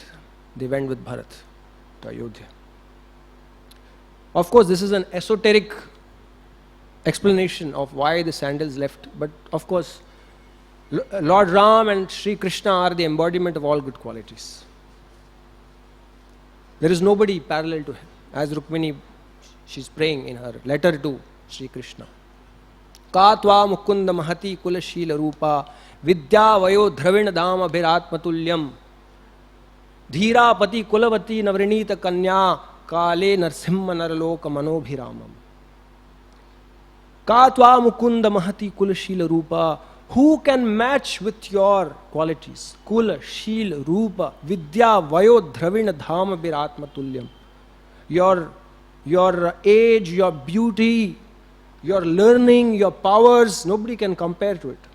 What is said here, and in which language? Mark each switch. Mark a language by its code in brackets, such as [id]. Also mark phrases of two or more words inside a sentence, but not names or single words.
[en] They went with Bharat to Ayodhya. Of course, this is an esoteric explanation of why the sandals left. But of course, Lord Ram and Sri Krishna are the embodiment of all good qualities. There is nobody parallel to him. As Rukmini, she's praying in her letter to Sri Krishna. [sa] का त्वा मुकुन्द महती कुल शील रूप विद्या वयो द्रविण धाम अभिरात्मतुल्यम् धीरा पतिं कुलवती न वृणीत कन्या काले नृसिंह नरलोक मनोभिरामम्. का त्वा मुकुन्द महती कुल शील रूप. [en] Who can match with your qualities? [sa] कुल, शील, रूप, विद्या, वयो, द्रविण, धाम, भिरात्म, तुल्यम्. [en] Your age, your beauty, your learning, your powers, nobody can compare to it.